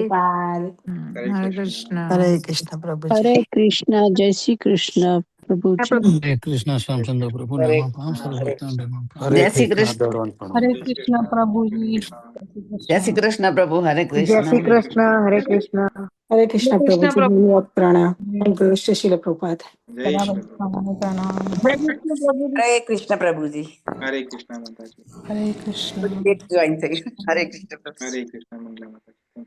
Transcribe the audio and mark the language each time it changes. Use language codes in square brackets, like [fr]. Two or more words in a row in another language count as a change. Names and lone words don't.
[gu] હરે કૃષ્ણ. હરે કૃષ્ણ પ્રભુજી. હરે કૃષ્ણ, જય શ્રી કૃષ્ણ પ્રભુજી. હરે કૃષ્ણ શ્યામચંદ્ર પ્રભુ નમઃ સર્વભક્તાન નમઃ. જય શ્રી કૃષ્ણ. હરે કૃષ્ણ પ્રભુજી. જય શ્રી કૃષ્ણ પ્રભુ. હરે જય શ્રી કૃષ્ણ. કૃષ્ણ. હરે કૃષ્ણ. Hare Krishna કૃષ્ણ Prabhuji. પ્રભુ. ધન્યવાદ પ્રણામ. [en] Thank you, Shri Prabhupada. [gu] જય શ્રી કૃષ્ણ. હરે કૃષ્ણ પ્રભુજી. હરે કૃષ્ણ પ્રભુજી. હરે કૃષ્ણ માતાજી. Hare Krishna. જોઈન થઈ. હરે કૃષ્ણ પ્રભુ. હરે કૃષ્ણ મંગલા માતાજી.